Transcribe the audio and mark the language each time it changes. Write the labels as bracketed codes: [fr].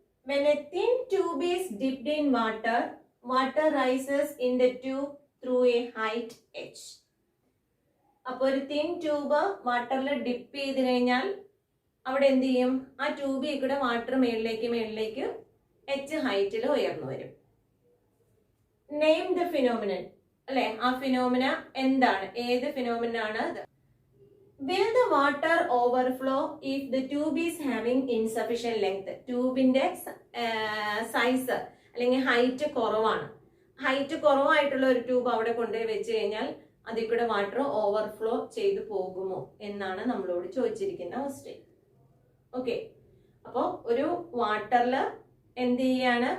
[en] When a thin tube is dipped in water, water rises in the tube through a height h. [ml] അപ്പൊ ഒരു thin tube വാട്ടറിൽ dip ചെയ്ത് കഴിഞ്ഞാൽ അവിടെ എന്ത് ചെയ്യും? ആ ട്യൂബിൽ കൂടെ വാട്ടർ മേളിലേക്ക് എച്ച് ഹൈറ്റിൽ ഉയർന്നു വരും. [en] name the phenomenon [ml] അല്ലെ? ആ ഫിനോമിന എന്താണ്? ഏത് ഫിനോമിന ആണ് അത്? [en] Will the water overflow if the tube is having insufficient length? [ml] ട്യൂബിന്റെ size അല്ലെങ്കിൽ ഹൈറ്റ് കുറവാണ്. ഹൈറ്റ് കുറവായിട്ടുള്ള ഒരു ട്യൂബ് അവിടെ കൊണ്ടുപോയി വെച്ച് കഴിഞ്ഞാൽ അതിൽ കൂടെ വാട്ടർ ഓവർഫ്ലോ ചെയ്തു പോകുമോ എന്നാണ് നമ്മളോട് ചോദിച്ചിരിക്കുന്ന ക്വസ്റ്റ്യൻ. ഓക്കെ, അപ്പോ ഒരു വാട്ടറിൽ എന്ത് ചെയ്യാണ്?